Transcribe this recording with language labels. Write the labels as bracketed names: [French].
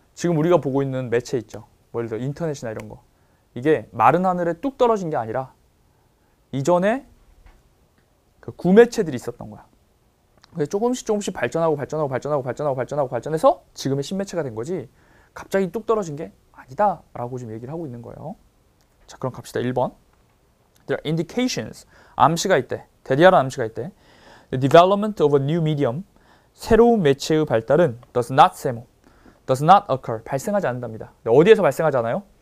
[Korean] 지금 우리가 보고 있는 매체 있죠. 뭐 예를 들어 인터넷이나 이런 거. 이게 마른 하늘에 뚝 떨어진 게 아니라 이전에 그 구매체들이 있었던 거야. 그래서 조금씩 발전해서 지금의 신매체가 된 거지 갑자기 뚝 떨어진 게 아니다 라고 지금 얘기를 하고 있는 거예요. 자, 그럼 갑시다. 1번. [English] There are indications. [Korean] 암시가 있대. 대리하라는 암시가 있대. [English] The development of a new medium. [Korean] 새로운 매체의 발달은 [English] does not occur. [Korean] 발생하지 않는답니다. 어디에서 발생하지 않아요?